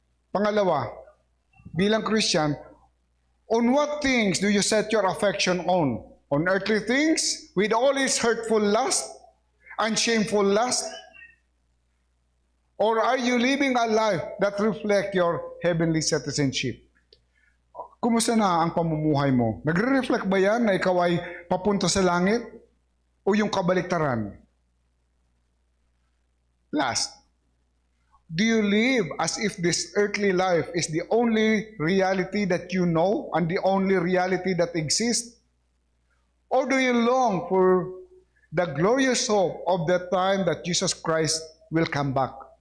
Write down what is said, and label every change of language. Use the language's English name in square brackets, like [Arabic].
[Filipino] Pangalawa, bilang [English] Christian, on what things do you set your affection on? On earthly things, with all its hurtful lust and shameful lust? Or are you living a life that reflects your heavenly citizenship? [Filipino] Kumusta na ang pamumuhay mo? Nagre-reflect ba yan na ikaw ay papunta sa langit? O yung kabaliktaran? [English] Last, do you live as if this earthly life is the only reality that you know and the only reality that exists? Or do you long for the glorious hope of the time that Jesus Christ will come back?